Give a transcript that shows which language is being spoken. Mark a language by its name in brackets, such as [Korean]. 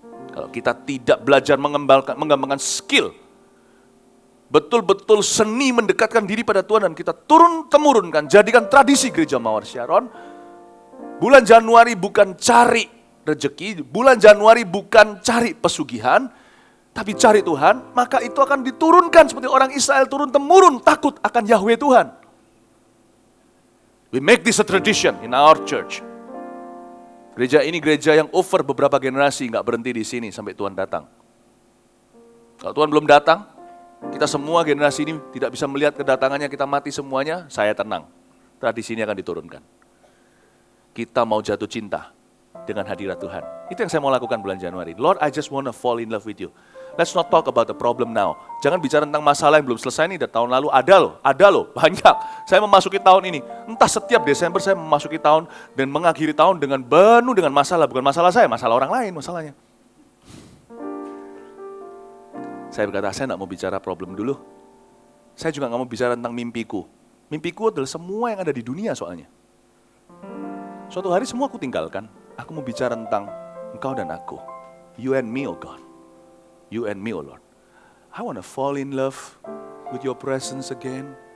[Indonesian] Kalau kita tidak belajar mengembangkan skill, betul-betul seni mendekatkan diri pada Tuhan dan kita turun-temurunkan, jadikan tradisi Gereja Mawar Sharon. Bulan Januari bukan cari rezeki, bulan Januari bukan cari pesugihan, tapi cari Tuhan, maka itu akan diturunkan seperti orang Israel turun-temurun takut akan Yahweh Tuhan. [English] We make this a tradition in our church. [Indonesian] Gereja ini gereja yang over beberapa generasi, nggak berhenti di sini sampai Tuhan datang. Kalau Tuhan belum datang, kita semua generasi ini tidak bisa melihat kedatangannya, kita mati semuanya, saya tenang. Tradisi ini akan diturunkan. Kita mau jatuh cinta dengan hadirat Tuhan. Itu yang saya mau lakukan bulan Januari. [English] Lord, I just want to fall in love with you. Let's not talk about the problem now. [Indonesian] Jangan bicara tentang masalah yang belum selesai nih, dari tahun lalu ada loh, banyak. Saya memasuki tahun ini, entah setiap Desember saya memasuki tahun dan mengakhiri tahun dengan penuh dengan masalah. Bukan masalah saya, masalah orang lain masalahnya. Saya berkata, saya tidak mau bicara problem dulu. Saya juga nggak mau bicara tentang mimpiku. Mimpiku adalah semua yang ada di dunia soalnya. Suatu hari semua aku tinggalkan. Aku mau bicara tentang engkau dan aku. [English] You and me, oh God. You and me, oh Lord. I want to fall in love with your presence again.